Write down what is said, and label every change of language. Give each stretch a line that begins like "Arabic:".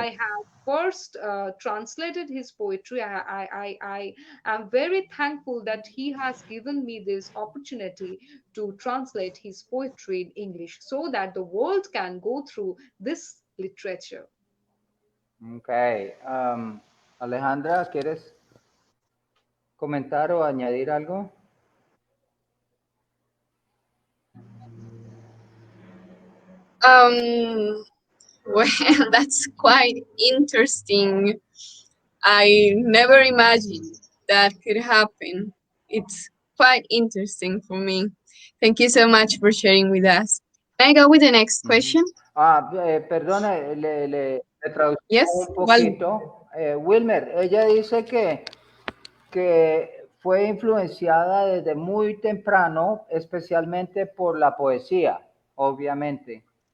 English: I have first translated his poetry. I am very thankful that he has given me this opportunity to translate his poetry in English, so that the world can go through this literature. Okay.
Spanish: Alejandra, ¿quieres comentar o añadir algo?
English: Well, that's quite interesting. I never imagined that could happen. It's quite interesting for me. Thank you so much for sharing with us. Can I go with the next question?
Spanish: Perdone, le traduzco
English: Yes,
Spanish: un
English: well,
Spanish: poquito. Wilmer, ella dice que fue influenciada desde muy temprano, especialmente por la poesía, obviamente.